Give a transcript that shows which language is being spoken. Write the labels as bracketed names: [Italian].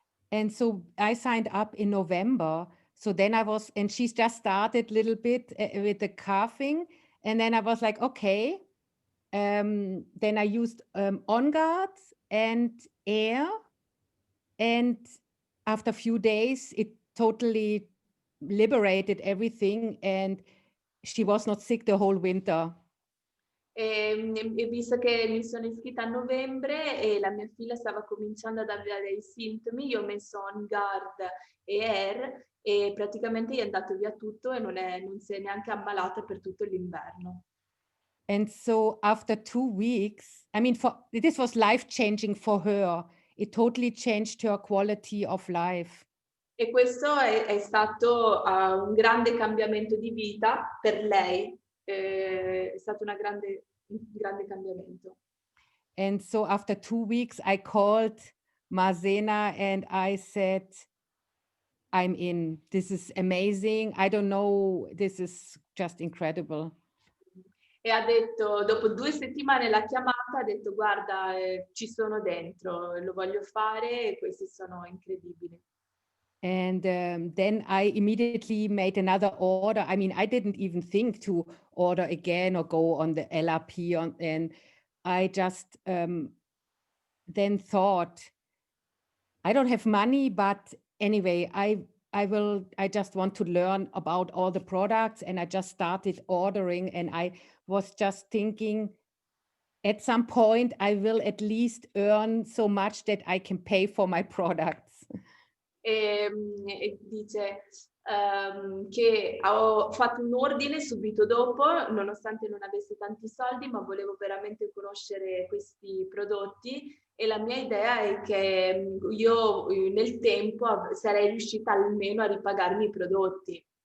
[English] And so I signed up in November. So then and she just started a little bit with the coughing. And then I was like, okay. Then I used On Guard and air. And after a few days, it totally liberated everything. And she was not sick the whole winter. [Italian] E visto che mi sono iscritta a novembre e la mia figlia stava cominciando ad avere i sintomi, io ho messo On Guard e Air e praticamente gli è andato via tutto e non si è neanche ammalata per tutto l'inverno. [English] And so after 2 weeks, I mean, this was life-changing for her. It totally changed her quality of life. [Italian] E questo è stato un grande cambiamento di vita per lei, è stato un grande cambiamento. [English] And so after 2 weeks, I called Marzena and I said, I'm in. This is amazing. I don't know. This is just incredible. [Italian] E ha detto, dopo 2 settimane l'ha chiamata, ha detto: "Guarda, ci sono dentro, lo voglio fare e questi sono incredibili". [English] And then I immediately made another order. I mean, I didn't even think to order again or go on the LRP and I just then thought, I don't have money, but anyway, I just want to learn about all the products, and I just started ordering, and I was just thinking at some point I will at least earn so much that I can pay for my products. [Italian] E dice che ho fatto un ordine subito dopo, nonostante non avessi tanti soldi, ma volevo veramente conoscere questi prodotti, e la mia idea è che io nel tempo sarei riuscita almeno a ripagarmi i prodotti.